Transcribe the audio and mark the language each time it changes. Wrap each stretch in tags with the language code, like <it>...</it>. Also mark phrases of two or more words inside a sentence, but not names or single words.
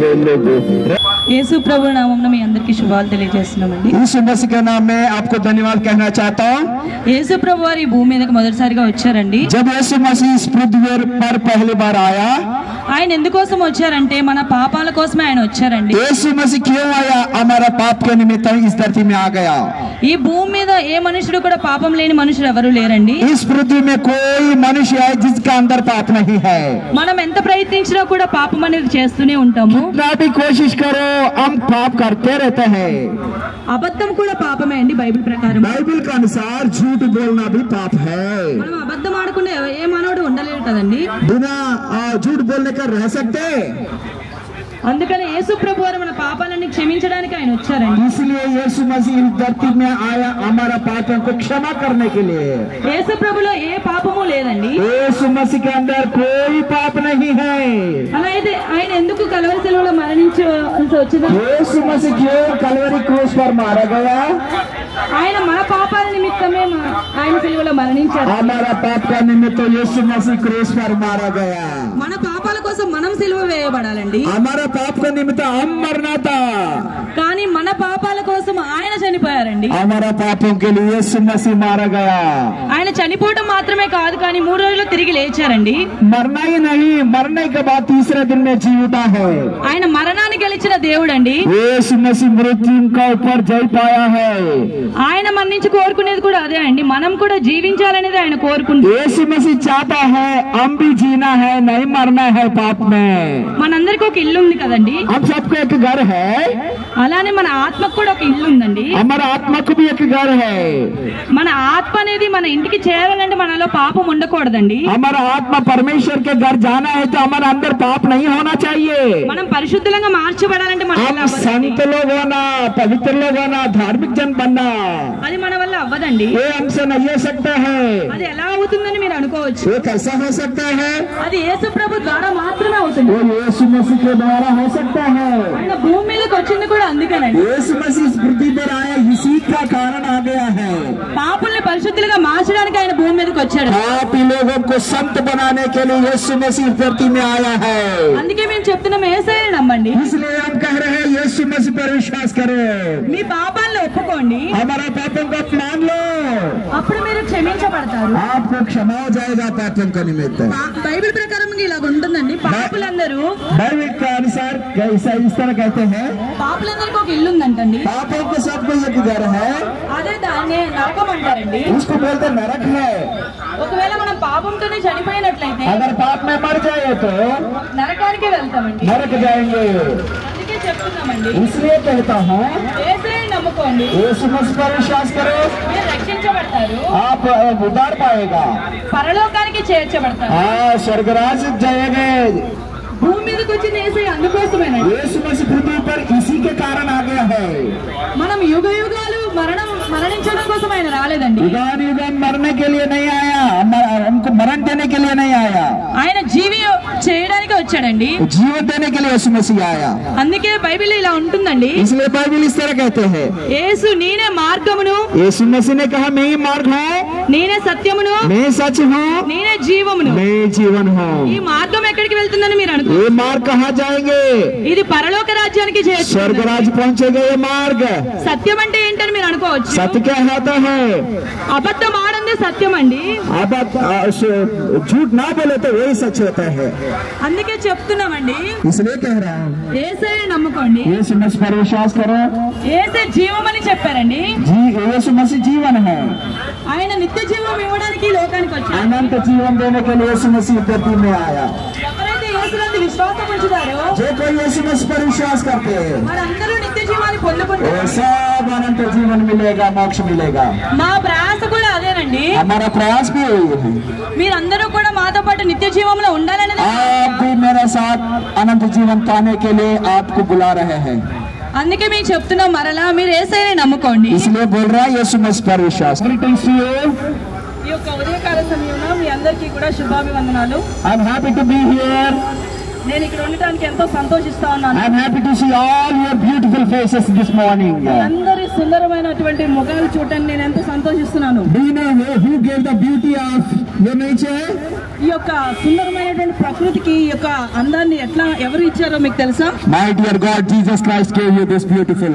<hi>लोगों।</hi> <te>యేసు ప్రభు నామమున మీ అందరికీ శుభాలు తెలియజేస్తున్నామండి.</te> <hi>यीशु मसीह के नाम में आपको धन्यवाद कहना चाहता हूँ।</hi> <te>యేసు ప్రభు వారు ఈ భూమి మీదకి మొదటిసారిగా వచ్చారండి.</te> <hi>जब यीशु मसीह इस पृथ्वी पर पहली बार आया,</hi> <te>ఆయన ఎందుకోసం వచ్చారంటే మన పాపాల కోసమే ఆయన వచ్చారండి.</te> <hi>यीशु मसीह क्यों आया? हमारा पाप के निमित्त इस धरती में आ गया।</hi> <te>ఈ భూమి మీద ఏ మనుషుడు కూడా పాపం లేని మనుషుడు ఎవరు లేరండి.</te> <hi>इस पृथ्वी में कोई मनुष्य है जिसका अंदर पाप नहीं है।</hi> <te>మనం ఎంత ప్రయత్నించినా కూడా పాపం అనేది చేస్తూనే ఉంటాము.</te> <hi>जितना भी कोशिश करो हम पाप करते रहते हैं।</hi> <te>అబద్ధం కూడా పాపమే అండి బైబిల్ ప్రకారం.</te> <hi>बाइबल के अनुसार झूठ बोलना भी पाप है।</hi> <te>మనం అబద్ధం ఆడకుండా ఏ మానవుడు ఉండలేడు కదండి.</te> <hi>बिना झूठ बोलने का रह सकते।</hi> <te>అందుకని యేసు ప్రభు వారు మన పాపాలన్నీ క్షమించడానికి ఆయన వచ్చారండి.</te> <hi>इसलिए यीशु मसीह इस धरती में आया हमारा पापों को क्षमा करने के लिए।</hi> <te>యేసు ప్రభులో ఏ పాపము లేదండి.</te> <hi>यीशु मसीह के अंदर कोई पाप नहीं है।</hi> <te>అలా అయితే ఆయన ఎందుకు కలవరి శిలువలో మరణించాల్సి వచ్చింది?</te> <hi>यीशु मसीह क्यों कलवरी क्रूस पर मारा गया?</hi> <te>ఆయన మన పాపాల నిమిత్తమే ఆయన శిలువలో మరణించారు.</te> <hi>हमारा पाप का निमित्त यीशु मसीह क्रूस पर मारा गया।</hi> <te>మన పాపాల కోసం మనం శిలువ వేయబడాలండి.</te> <hi>हमारा पाप का निमित्त हम मरना था,</hi> <te>కానీ మన పాపాల కోసం ఆయన చనిపోయారండి.</te> <hi>हमारा पापों के लिए यीशु मसीह मारा गया।</hi> <te>ఆయన చనిపోవడం మాత్రమే కాదు కానీ 3 రోజుల్లో తిరిగి లేచారండి.</te> <hi>मरना ही नहीं, मरने के बाद तीसरे दिन में जी उठा है।</hi> <te>ఆయన మరణాన్ని గెలిచిన దేవుడండి.</te> <hi>यीशु मसीह मृत्यु का ऊपर जय पाया है।</hi> <te>ఆయన మరణించి కోరుకునేది కూడా అదే అండి. మనం కూడా జీవించాలనేది ఆయన కోరుకుంటారు.</te> <hi>यीशु मसीह चाहता है हम भी जीना है, नहीं मरना है पाप में।</hi> <te>మనందరికీ ఒక ఇల్లు ఉంది కదండి.</te> <hi>हम सबको एक घर है,</hi> <te>అలానే మన ఆత్మకు కూడా ఒక ఇల్లు ఉందండి.</te> <hi>हमारा आत्मा को भी एक घर है।</hi> <te>మన ఆత్మ అనేది మన ఇంటికి చేరాలంటే మనలో పాపం ఉండకూడదండి.</te> <hi>हमारा आत्मा परमेश्वर के घर जाना है तो हमारा अंदर पाप नहीं होना चाहिए।</hi> <te>మనం పరిశుద్ధంగా మార్చబడాలంటే మన వల్ల</te> <hi>हम</hi> <te>అవ్వదండి.</te> <hi>संत लोग होना, पवित्र लोग होना, धार्मिक जन बनना,</hi> <te>అది మన వల్ల అవ్వదండి.</te> <hi>ये हमसे नहीं हो सकता है।</hi> <te>అది ఎలా అవుతుందని మీరు అనుకోవచ్చు.</te> <hi>वो कैसा हो सकता है?</hi> <te>అది యేసు ప్రభు ద్వారా మాత్రమే అవుతుంది.</te> <hi>वो यीशु मसीह के द्वारा हो सकता है।</hi> <te>ఆయన భూమి మీదకి వచ్చింది కూడా అందుకేనండి.</te> <hi>यीशु मसीह इस पृथ्वी पर आया, इसी का कारण आ गया है।</hi> <te>పాపుల్ని పరిశుద్ధులుగా మార్చడానికి ఆయన భూమి మీదకి వచ్చాడు.</te> <hi>पापी लोगों को संत बनाने के लिए यीशु मसीह इस धरती में आया है।</hi> <te>అందుకే మేము చెప్తున్నాం యేసయ్యని నమ్మండి.</te> <hi>इसलिए हम कह रहे हैं यीशु मसीह पर विश्वास करो।</hi> <te>మీ పాపాలను ఒప్పుకోండి.</te> <hi>हमारा पापों को मान लो,</hi> <te>అప్పుడు మీరు క్షమించబడతారు.</te> <hi>आपको क्षमा हो जाएगा पापों का निमित्त।</hi> <te>బైబిల్ ప్రకారం ఇలాగ ఉంటుందండి. పాపులందరూ</te> <hi>बाइबल के अनुसार कैसा इस तरह कहते हैं,</hi> <te>పాపులందరికీ ఒక ఇల్లు ఉందంటండి.</te> <hi>पापों के सबको एक घर है,</hi> <te>అదే దాన్ని నరకం అంటారండి.</te> <hi>उसको बोलते नरक है।</hi> <te>ఒకవేళ మనం పాపంతోనే చనిపోయినట్లయితే</te> <hi>अगर पाप में मर जाए तो</hi> <te>నరకానికి వెళ్తామండి.</te> <hi>नरक जाएंगे।</hi> <te>అందుకే చెప్తున్నామండి</te> <hi>इसलिए कहता हूँ</hi> <te>యేసయ్యని నమ్ముకోండి.</te> <hi>यीशु मसीह पर विश्वास करो,</hi> <te>మీరు రక్షించబడతారు.</te> <hi>आप उद्धार पाएगा।</hi> <te>పరలోకానికి చేర్చబడతారు.</te> <hi>हाँ, स्वर्गराज जाएंगे।</hi> <te>భూమి మీదకి వచ్చిన యేసయ్య అందుకోసమేనండి.</te> <hi>यीशु मसीह पृथ्वी पर इसी के कारण आ गया है।</hi> <te>మనం యుగ యుగాలు మరణించడం కోసం ఆయన రాలేదండి.</te> <hi>युगान युगान मरने के लिए नहीं आया, हमको मरण देने के लिए नहीं आया,</hi> <te>ఆయన జీవి చేయడానికి వచ్చాడండి.</te> <hi>जीवन देने के लिए यीशु मसीह आया।</hi> <te>అందుకే బైబిల్ ఇలా ఉంటుందండి.</te> <hi>इसलिए बाइबल इस तरह कहते हैं,</hi> <te>యేసు నేనే మార్గమును,</te> <hi>यीशु मसीह ने कहा मैं ही मार्ग हूँ,</hi> <te>నేనే సత్యమును,</te> <hi>मैं सच हूँ,</hi> <te>నేనే జీవమును.</te> <hi>मैं जीवन हूँ।</hi> <te>ఈ మార్గం ఎక్కడికి వెళ్తుందని మీరు అనుకో.</te> <hi>ये मार्ग कहाँ जाएंगे?</hi> <te>ఇది పరలోక రాజ్యానికి చేరుతుంది.</te> <hi>स्वर्गराज पहुँचेगा ये मार्ग।</hi> <te>సత్యం అంటే ఏంటని మీరు అనుకోవచ్చు.</te> <hi>सत्य क्या होता है?</hi> <te>అబద్ధం ఆడందే సత్యం అండి.</te> <hi>अब झूठ ना बोले तो वही सच होता है।</hi> <te>అందుకే చెప్తున్నామండి</te> <hi>इसलिए कह रहा हूँ</hi> <te>యేసయ్యని నమ్ముకోండి.</te> <hi>यीशु मसीह पर विश्वास करो।</hi> <te>యేసే జీవం అని చెప్పారండి.</te> <hi>यीशु मसीह जीवन है,</hi> <te>ఆయన నిత్య జీవం ఇవ్వడానికి ఈ లోకానికి వచ్చారు.</te> <hi>अनंत जीवन देने के लिए यीशु मसीह धरती में आया।</hi> <te>ఎవరైతే యేసునందు విశ్వాసం ఉంచుతారో</te> <hi>जो कोई यीशु मसीह पर विश्वास करते हैं</hi> <te>వారందరూ నిత్య జీవాన్ని పొందుకుంటారు.</te> <hi>वो सब अनंत जीवन मिलेगा, मोक्ष मिलेगा।</hi> <te>మా ప్రయాస కూడా అదేనండి.</te> <hi>हमारा प्रयास भी यही है।</hi> <te>మీరందరూ కూడా మాతో పాటు నిత్య జీవంలో ఉండాలనేది.</te> <hi>आप भी मेरे साथ अनंत जीवन पाने के लिए आपको बुला रहे हैं।</hi> <te>అందుకే మీకు చెప్తున్నాం మరలా మీరు యేసయ్యని నమ్ముకోండి.</te> <hi>इसलिए बोल रहा है यीशु मसीह पर विश्वास।</hi> <te>ఈ యొక్క ఉదయకాల సమయంలో మీ అందరికీ కూడా శుభాభివందనాలు.</te> <en>I'm happy to be here.</en> <te>నేను ఇక్కడ ఉండటానికి ఎంతో సంతోషిస్తా ఉన్నాను.</te> <en>I'm happy to see all your beautiful faces this morning.</en> <te>అందరి సుందరమైనటువంటి ముఖాలు చూడటానికి నేను ఎంతో సంతోషిస్తున్నాను.</te> <en>Do you know who gave the beauty of your nature?</en> <te>ఈ యొక్క సుందరమైనటువంటి ప్రకృతికి ఈ యొక్క అందాన్ని ఎవరు ఇచ్చారో మీకు తెలుసా?</te> <en>My dear God, Jesus Christ gave you this beautiful.</en>